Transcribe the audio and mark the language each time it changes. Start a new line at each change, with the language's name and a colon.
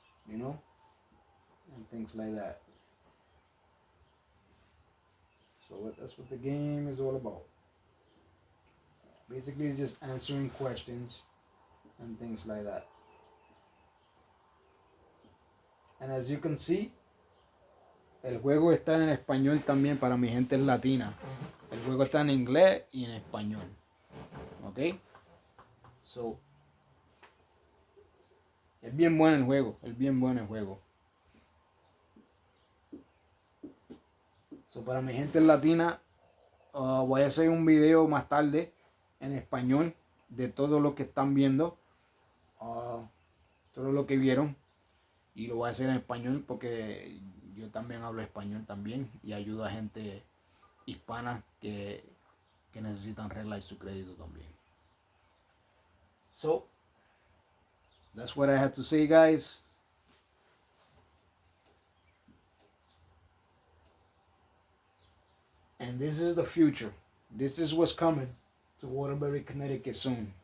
English: You know, and things like that. So that's what the game is all about. Basically, it's just answering questions and things like that. And as you can see,
Spanish: el juego está en español también para mi gente latina. El juego está en inglés y en español. ¿Ok? So, es bien bueno el juego. Es bien bueno el juego. So, para mi gente latina, voy a hacer un video más tarde en español de todo lo que están viendo. Todo lo que vieron. Y lo voy a hacer en español porque yo también hablo español también y ayudo a gente hispana que necesitan arreglar su crédito también.
English: So, that's what I had to say, guys. And this is the future. This is what's coming to Waterbury, Connecticut soon.